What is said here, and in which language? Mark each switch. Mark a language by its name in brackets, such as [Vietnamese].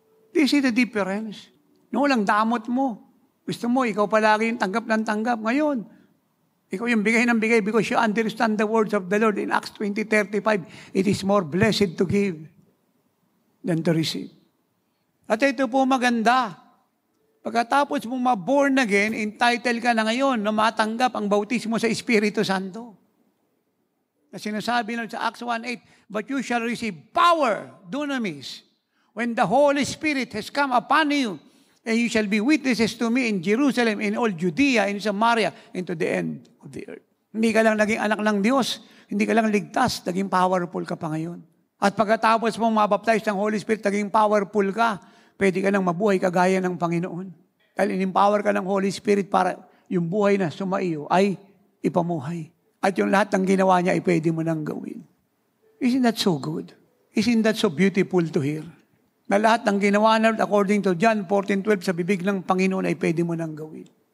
[English] Do you see the difference? [Filipino] Noon lang, damot mo. Gusto mo, ikaw palagi yung tanggap ng tanggap. Ngayon, ikaw yung bigay ng bigay [English] because you understand the words of the Lord. In Acts 20:35, it is more blessed to give than to receive. [Filipino] At ito po maganda. Pagkatapos mo ma-born again, entitled ka na ngayon na matanggap ang bautismo sa Espiritu Santo. Na sinasabi nun sa [English] Acts 1:8, but you shall receive power, dunamis, when the Holy Spirit has come upon you, and you shall be witnesses to me in Jerusalem, in all Judea, in Samaria, and to the end of the earth. [Filipino] Hindi ka lang naging anak ng Diyos, hindi ka lang ligtas, naging powerful ka pa ngayon. At pagkatapos mong mabaptize ng Holy Spirit, naging powerful ka, pwede ka nang mabuhay kagaya ng Panginoon. Dahil in-empower ka ng Holy Spirit para yung buhay na sumaiyo ay ipamuhay. At yung lahat ng ginawa niya ay pwede mo nang gawin. [English] Isn't that so good? Isn't that so beautiful to hear? [Filipino] Na lahat ng ginawa na according to John 14:12 sa bibig ng Panginoon ay pwede mo nang gawin.